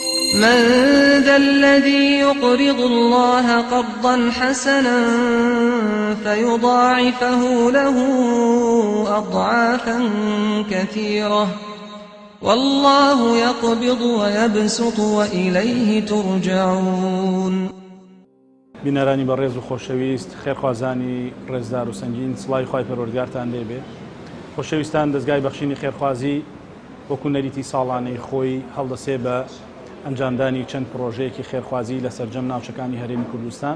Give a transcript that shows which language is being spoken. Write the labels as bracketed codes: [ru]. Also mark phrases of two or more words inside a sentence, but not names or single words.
[ar] من ذا الذي يقرض الله قرضا حسنا فيضاعفه له أضعافا كثيرة والله يقبض ويبسط وإليه ترجعون. [ckb] بینەرانی بەڕێز و خۆشەویست خێرخوازانی ڕێزدار و سەنگین سڵاوی خوای پەروەردگارتان لێبێ. خۆشەویستان، دەستگای بەخشینی خێرخوازی وەکو نەریتی ساڵانەی خۆی هەڵدەسێ بە ئەنجامدانی چەند پرۆژەیەکی خێرخوازی لە سەرجەم ناوچەکانی هەرێمی کوردستان.